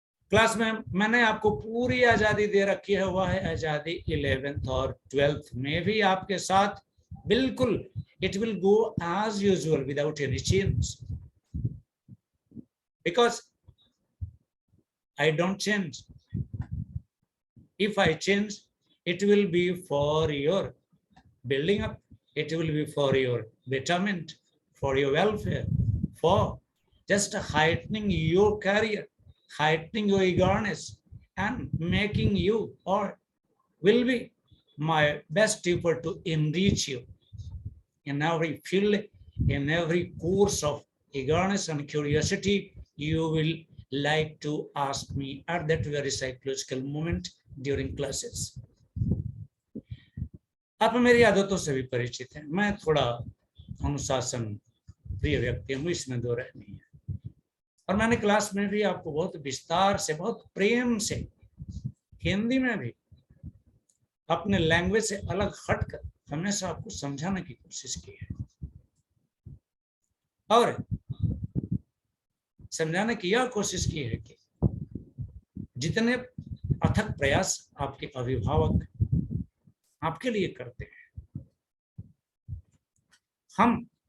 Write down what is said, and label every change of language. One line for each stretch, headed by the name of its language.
Hindi: Class में मैंने आपको पूरी आजादी दे रखी है, वह है आजादी 11th और 12th में भी आपके साथ बिल्कुल
English: it will go as usual without any change, because I don't change. If I change, it will be for your building up, it will be for your betterment, for your welfare, for just heightening your career, heightening your eagerness, and making you, or will be my best effort to enrich you in every field, in every course of eagerness and curiosity you will like to ask me at that very psychological moment during classes.
Hindi: आप मेरी आदतों से भी परिचित हैं। मैं थोड़ा अनुशासन प्रिय व्यक्ति हूँ, इसमें दो राय नहीं है। और मैंने क्लास में भी आपको बहुत विस्तार से, बहुत प्रेम से, हिंदी में भी अपने लैंग्वेज से अलग हटकर हमेशा आपको समझाने की कोशिश की है और समझाने की यह कोशिश की है कि जितने अथक प्रयास आपके अभिभावक आपके लिए करते हैं, हम